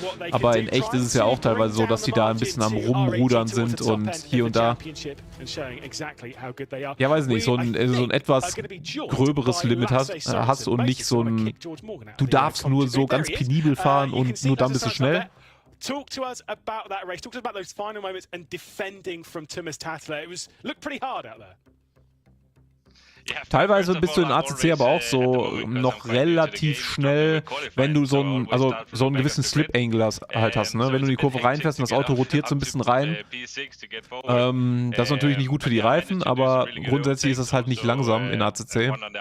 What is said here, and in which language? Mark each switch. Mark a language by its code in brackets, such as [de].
[de] Aber in echt ist es ja auch teilweise so, dass die da ein bisschen am Rumrudern sind und hier und da. Ja, weiß nicht, so ein etwas gröberes Limit hast und nicht so ein, du darfst nur so ganz penibel fahren und nur dann bist du schnell. [en] Talk to us about that race. Talk to us about those final moments and defending from Thomas Tattler. Looked pretty hard out there. [de] Teilweise bist du in ACC aber auch so noch relativ schnell, wenn du so einen gewissen Slip-Angle hast, ne? Wenn du in die Kurve reinfährst und das Auto rotiert so ein bisschen rein. Das ist natürlich nicht gut für die Reifen, aber grundsätzlich ist es halt nicht langsam in ACC.